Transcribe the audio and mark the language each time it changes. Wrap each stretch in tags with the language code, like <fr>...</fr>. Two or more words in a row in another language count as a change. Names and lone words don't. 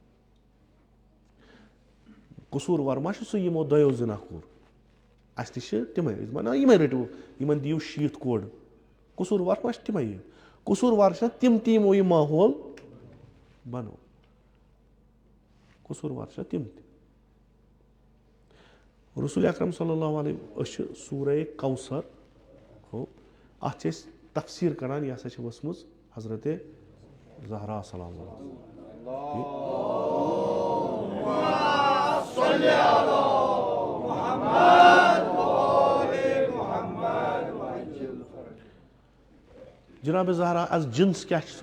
<ks>قصوٗروار ما چھُ سُہ یِمو دۄیو زِنا کوٚر، اسہِ تہِ چھِ تِمے، أسۍ ونو یِمے رٔٹِو، یِمن دِیِو 60 کورِ. قصوٗروار ما چھِ تِمے. قصوٗروار چھِنہ تِم تہِ یِمو یہِ ماحول بنوو. قصوٗروار چھِنہ تِم تہِ. رسول اکرم</ks> <ar>صلی اللہ علیہ</ar> <ks>أسۍ چھِ سورہ کوثر ہو اتھ چھِ أسۍ تفسیٖر کران، یہِ ہسا چھِ ؤژھمٕژ حضرت زہرا سلام جناب زہرا</ks> <fa>از جنس</fa> <ks>کیٛاہ چھِ سۄ؟</ks>